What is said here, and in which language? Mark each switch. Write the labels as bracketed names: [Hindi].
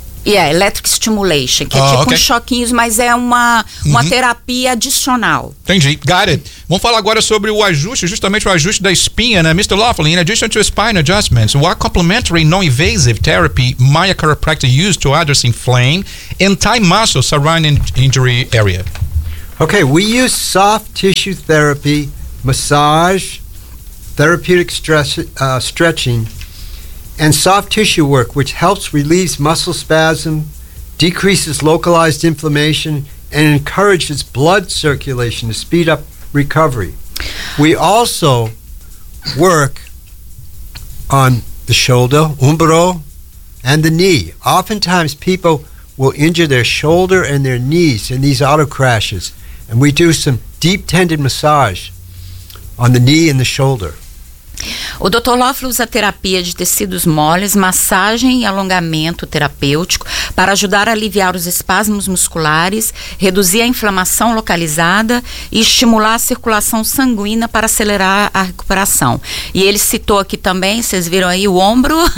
[English] Yeah, electric stimulation, [Portuguese] que é tipo uns choquinhos, mas é uma terapia adicional. Entendi, [English] got it. [Portuguese] Vamos falar agora sobre o ajuste, justamente o ajuste da espinha, né? [English] Mr. Laughlin, in addition to spine adjustments, what complementary non-invasive therapy might a chiropractor use to address inflamed and tight muscles surrounding injury area? Okay, we use soft tissue therapy, massage, therapeutic stretching, and soft tissue work, which helps relieve muscle spasm, decreases localized inflammation, and encourages blood circulation to speed up recovery. We also work on the shoulder, umbro, and the knee. Oftentimes, people will injure their shoulder and their knees in these auto crashes, and we do some deep tendon massage on the knee and the shoulder. [Portuguese] O Dr. Loffler usa terapia de tecidos moles, massagem e alongamento terapêutico para ajudar a aliviar os espasmos musculares, reduzir a inflamação localizada e estimular a circulação sanguínea para acelerar a recuperação. E ele citou aqui também, vocês viram aí o ombro?